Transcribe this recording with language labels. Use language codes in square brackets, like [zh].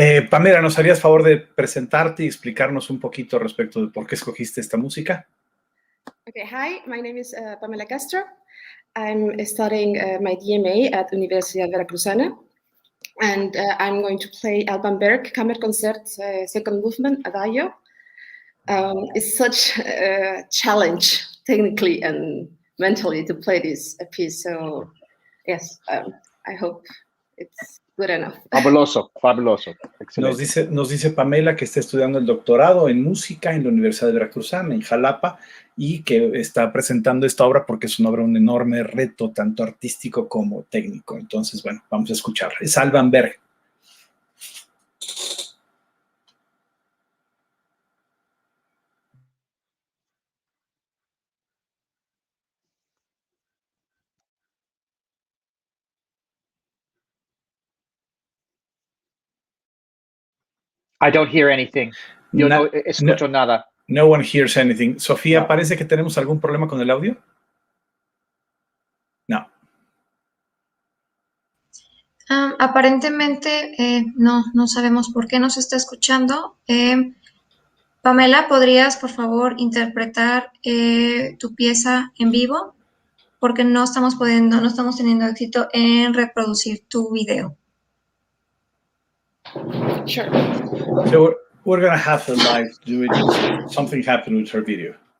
[es] Pamela, ¿nos harías favor de presentarte y explicarnos un poquito respecto de por qué escogiste esta música? [en] Okay, hi, my name is Pamela Castro. I'm studying my DMA at Universidad Veracruzana, and I'm going to play Alban Berg Kammerkonzert, second movement, Adagio. It's such a challenge, technically and mentally, to play this piece. So, yes, I hope it's good enough. [es] Fabuloso. Excelente. Nos dice Pamela que está estudiando el doctorado en música en la Universidad de Veracruzana, en Jalapa, y que está presentando esta obra porque es una obra, un enorme reto, tanto artístico como técnico. Entonces, bueno, vamos a escucharla. Es Alban Berg. [en] I don't hear anything. [es] Yo no escucho nada. [en] No one hears anything. Sofía, [es] No. ¿parece que tenemos algún problema con el audio? No. Aparentemente no sabemos por qué nos está escuchando. Pamela, ¿podrías, por favor, interpretar tu pieza en vivo? Porque no estamos teniendo éxito en reproducir tu video. [en] Sure. So we're going to have her live do it. Something happened with her video.